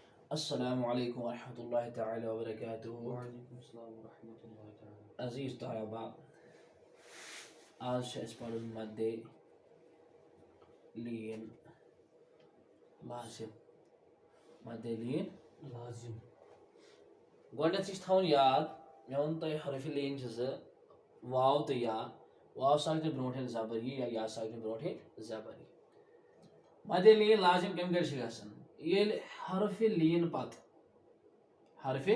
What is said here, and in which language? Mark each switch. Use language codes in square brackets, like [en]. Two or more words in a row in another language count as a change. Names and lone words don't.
[ar] السلام علیکم ورحمۃ اللہ تعالی وبرکاتہ. وعلیکم السلام ورحمۃ اللہ تعالیٰ. [ur] عزیز طلباء، آج اس پڑھن مدِ لین لازم. مدِ لین لازم. [ks] گۄڈنٮ۪تھٕے چھِ تھاوُن یاد، مےٚ ووٚن تۄہہِ حرفِ لین چھِ زٕ، واو تہٕ یا. واو ساکنہِ برونٛٹھ ییٚلہِ زبر یی یا ساکنہِ برونٛٹھ ییٚلہِ زبر یی. مدِ لین لازم کمہِ گرِ چھِ گژھان؟ ییٚلہِ حرفِ لین پتہٕ حرفِ